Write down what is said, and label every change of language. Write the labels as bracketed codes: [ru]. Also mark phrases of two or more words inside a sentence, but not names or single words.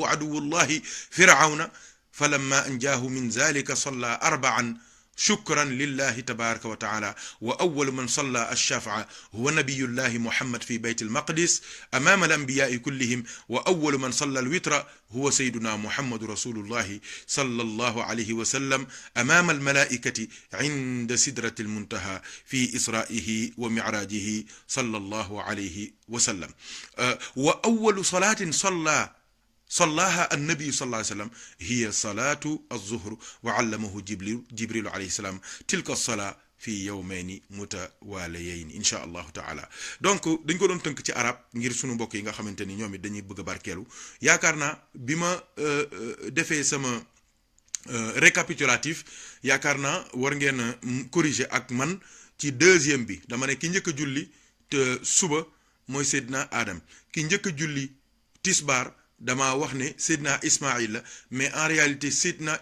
[ar] عدو الله فرعون فلما أنجاه من ذلك صلى 4 شكرا لله تبارك وتعالى وأول من صلى الشفع هو نبي الله محمد في بيت المقدس أمام الأنبياء كلهم وأول من صلى الوتر هو سيدنا محمد رسول الله صلى الله عليه وسلم أمام الملائكة عند سدرة المنتهى في إسرائه ومعراجه صلى الله عليه وسلم وأول صلاة صلاها النبي صلى الله عليه وسلم هي صلاة الظهر وعلمه جبريل عليه السلام تلك الصلاة في يومين متواليين إن شاء الله تعالى [wo] donc dañ ko doon tënk ci arab ngir sunu mbokk yi nga xamante ni ñoom it dañuy bëgg a barkeelu yaakaar naa bi ma defee sama récapitulatif yaakaar naa war ngeen a corriger ak man ci deuxième bi dama ne ki njëkk a julli te suba mooy Seydina Adam ki njëkk a julli tisbaar dama wax ne Seydina Ismaïl la [fr] mais en réalité [wo] Seydina